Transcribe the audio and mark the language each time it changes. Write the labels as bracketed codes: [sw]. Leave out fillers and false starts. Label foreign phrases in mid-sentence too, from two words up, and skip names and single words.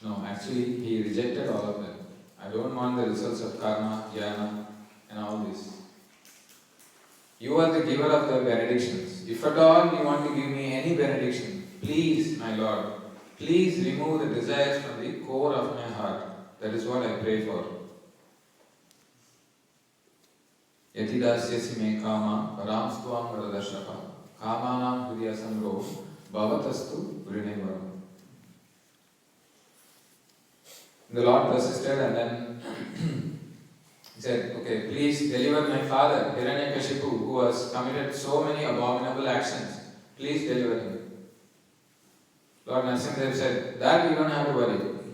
[en] No, actually he rejected all of them. I don't want the results of karma, jnana and all this. You are the giver of the benedictions. If at all you want to give me any benediction, please, my Lord, please remove the desires from the core of my heart. That is what I pray for. [sa] Yatidasyasi me kama paramstvam varadashaka kamanam hriyasamro bhavatastu vrinevaram. [en] The Lord persisted and then he said, okay, please deliver my father, Hiranyakashipu, who has committed so many abominable actions. Please deliver him. Lord Narasimhadev said, that you don't have to worry.